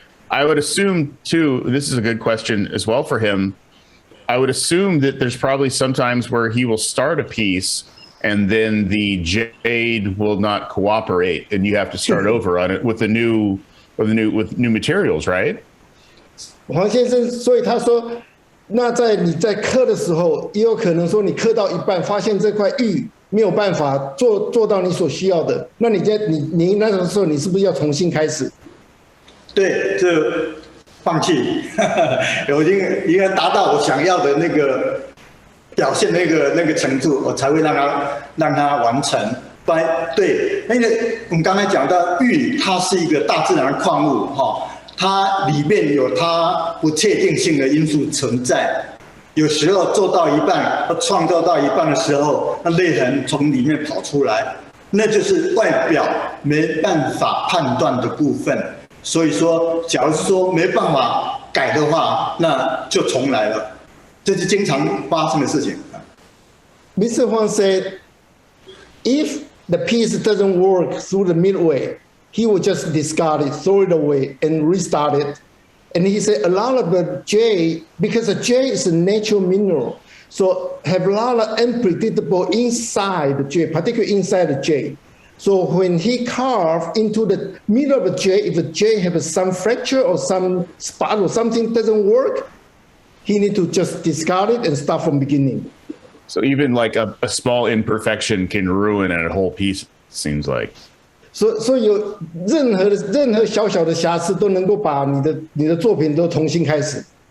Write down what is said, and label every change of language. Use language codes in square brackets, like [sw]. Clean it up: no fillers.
[en] I would assume too, this is a good question as well for him. I would assume that there's probably sometimes where he will start a piece and then the jade will not cooperate and you have to start over on it with new materials, right? [zh] 黄先生，所以他说，那你在刻的时候，也有可能说你刻到一半，发现这块玉没有办法做到你所需要的，那你那个时候你是不是要重新开始？对，这放弃，我已经达到我想要的那个表现那个程度，我才会让它完成。不然，对，那个我们刚才讲到玉，它是一个大自然的矿物哈，它里面有它不确定性的因素存在。有时候做到一半或创造到一半的时候，那泪痕从里面跑出来，那就是外表没办法判断的部分。所以说，假如说没办法改的话，那就重来了，这是经常发生的事情。 [en] Mr. Huang said, if the piece doesn't work through the midway, he will just discard it, throw it away, and restart it. And he said a lot of the jade, because the jade is a natural mineral, so have a lot of unpredictable inside the jade, particularly inside the jade. So when he carved into the middle of the jade, if the jade has some fracture or some spot or something doesn't work, he need to just discard it and start from beginning. So even like a small imperfection can ruin a whole piece, it seems like. [zh] 所以有任何小小的瑕疵都能够把你的作品都重新开始。